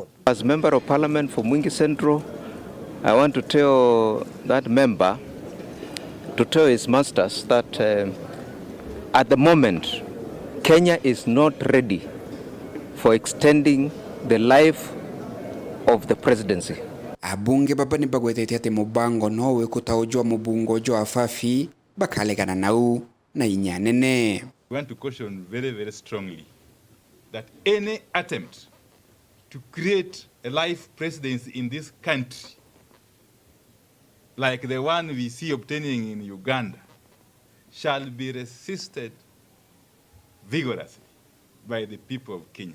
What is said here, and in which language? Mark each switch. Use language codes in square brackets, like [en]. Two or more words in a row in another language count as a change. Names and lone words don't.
[en] As Member of Parliament for Mwingi Central, I want to tell that member to tell his masters that at the moment, Kenya is not ready for extending the life of the presidency. [mer] Abunge baba ni bagwetete ati mubango no wekutaujwa mubungo jo afafi bakalegana nau na inyanene. [en] We want to caution very, very strongly that any attempt to create a life presidency in this country, like the one we see obtaining in Uganda, shall be resisted vigorously by the people of Kenya.